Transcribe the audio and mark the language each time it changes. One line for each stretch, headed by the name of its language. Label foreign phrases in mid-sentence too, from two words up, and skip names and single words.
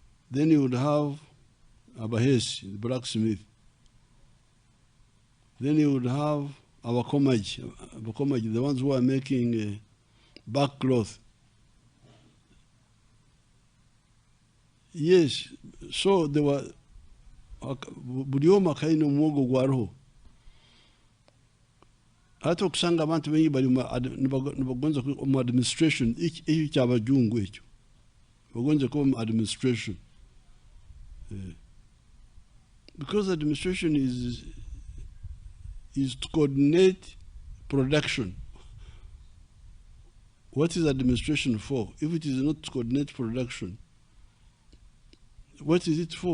English: Then you would have Abahesi, the blacksmith. Then you would have Abakomaji, the ones who are making back cloth. Yes, so there were
Tooro: buli omu akaine omwogo gwariho. Hati okusanga abantu bengi bali nibagonza mu administration, ekyo kyabajungu ekyo. Bagonza kuba mu administration.
English: Because administration is to coordinate production. What is administration for? If it is not to coordinate production, what is it for?